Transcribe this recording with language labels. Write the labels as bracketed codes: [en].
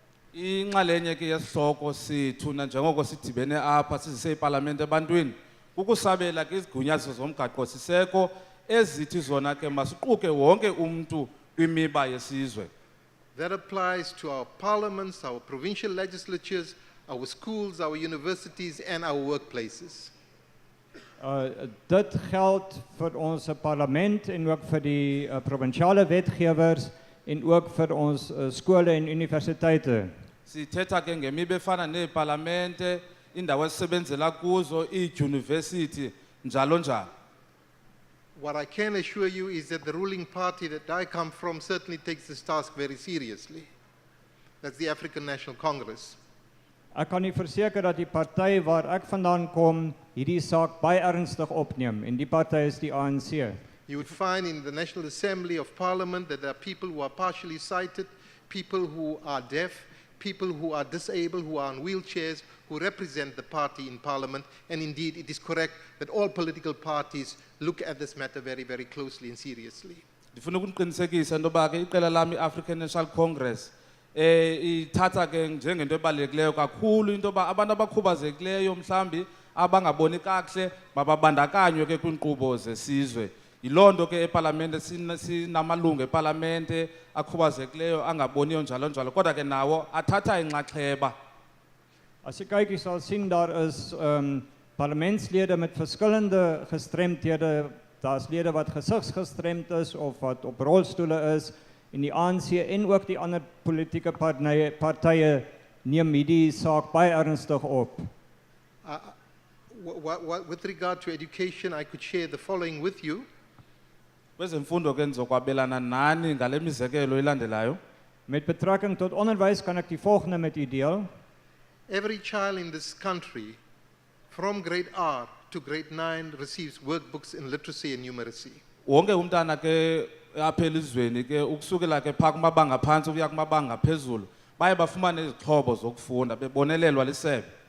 [xh] Inxalenye ke yesihloko sithu njengoko sidibene apha sizise eParlamente ebantwini ukusabela ke izigunyaziso zomgaqo siseko ezithi zona ke masiquke wonke umuntu kwimiba yesizwe. [en] That applies to our parliaments, our provincial legislatures, our schools, our universities, and our workplaces. [af] Dit geld vir ons parlement en ook vir die provinsiale wetgewers en ook vir ons skole en universiteite. [xh] Sithetha ke ngemibe efana neepalamente, indawo esisebenzela kuzo, iidyunivesithi, njalo njalo. [en] What I can assure you is that the ruling party that I come from certainly takes this task very seriously. That's the African National Congress. [af] Ek kan u verseker dat die party waar ek vandaan kom, hierdie saak baie ernstig opneem en die party is die ANC. [en] You would find in the National Assembly of Parliament that there are people who are partially sighted, people who are deaf, people who are disabled, who are on wheelchairs, who represent the party in Parliament. And indeed, it is correct that all political parties look at this matter very, very closely and seriously. [xh] Ndifuna ukuqinisekisa into yoba ke iqela lami i-African National Congress ithatha ke njengento ebalulekileyo kakhulu into yoba abantu abakhubazekileyo mhlambi abangaboni kakuhle mababandakanywe ke kwiinkqubo zesizwe. Yiloo nto ke epalamente sinamalungu epalamente akhubazekileyo angaboniyo njalo njalo kodwa ke nawo athatha inxaxheba. [af] As jy kyk, jy sal sien daar is parlementslede met verskillende gestremdhede. Daar's lede wat gesigsgestremd is of wat op rolstoele is en die ANC en ook die ander politieke partye neem hierdie saak baie ernstig op. [en] With regard to education, I could share the following with you. [xh] Kwezemfundo ke ndizokwabelana nani ngale mizekelo ilandelayo. [af] Met betrekking tot onderwys kan ek die volgende met u deel. [en] Every child in this country, from grade R to grade 9, receives workbooks in literacy and numeracy. [xh] Wonke umntana ke apha elizweni ke ukusukela ke phaa kumabanga phantsi ukuya kumabanga phezulu baye bafumane izixhobo zokufunda bebonelelwa lisebe.